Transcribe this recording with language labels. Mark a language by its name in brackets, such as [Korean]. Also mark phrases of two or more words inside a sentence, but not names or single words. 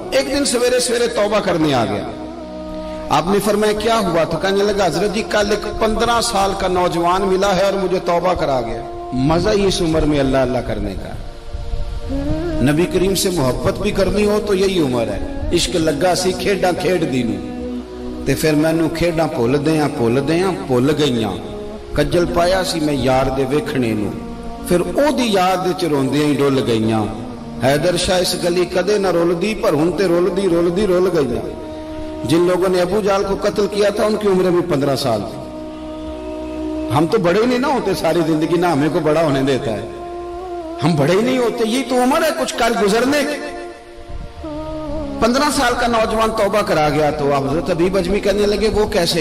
[Urdu] ایک دن سویرے سویرے توبہ کرنے آ گیا۔ آپ نے فرمایا کیا ہوا؟ تو کہنے لگا حضرت جی کل ایک 15 سال کا نوجوان ملا ہے اور مجھے توبہ کرا گیا۔ مزہ ہی اس عمر میں اللہ اللہ کرنے کا، نبی کریم سے محبت بھی کرنی ہو تو یہی عمر ہے۔ [Punjabi] عشق لگا سی کھیڈاں کھیڈ دی نوں تے پھر مینوں کھیڈاں بھول بھول گئیاں، کجل پایا سی میں یار دے ویکھنے نوں، پھر او دی یاد وچ روندیاں ہی ڈول گئیاں۔ حیدر شاہ اس گلی کدے نہ رول دی پر ہن تے رول گئیاں۔ [Urdu] جن لوگوں نے ابو جہل کو قتل کیا تھا ان کی عمر بھی 15 سال تھی۔ ہم تو بڑے ہی نہیں نہ ہوتے ساری زندگی، نہ ہمیں کو بڑا ہونے دیتا ہے، ہم بڑے ہی نہیں ہوتے، یہ تو عمر ہے کچھ کر گزرنے کی۔ 15 سال کا نوجوان توبہ کرا گیا تو حضرت حبیب اجمی کہنے لگے وہ کیسے؟